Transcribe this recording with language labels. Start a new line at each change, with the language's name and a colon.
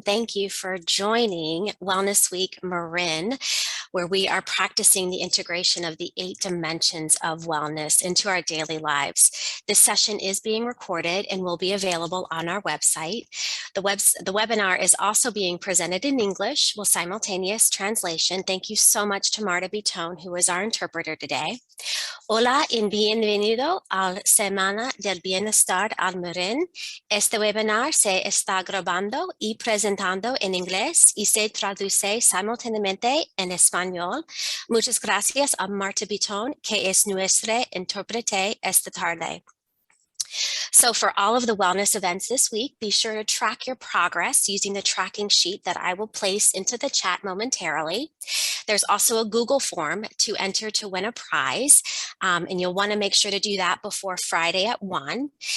English: Thank you for joining Wellness Week Marin, where we are practicing the integration of the 8 dimensions of wellness into our daily lives. This session is being recorded and will be available on our website. The webinar is also being presented in English with simultaneous translation. Thank you so much to Marta Bitone, who is our interpreter today.
Spanish: Hola y bienvenido a la Semana del Bienestar al Marin. Este webinar se está grabando y presentando en inglés y se traduce simultáneamente en español. Muchas gracias a Marta Bitone, que es nuestra intérprete esta tarde.
English: So for all of the wellness events this week, be sure to track your progress using the tracking sheet that I will place into the chat momentarily. There's also a Google form to enter to win a prize, and you'll want to make sure to do that before Friday at 1.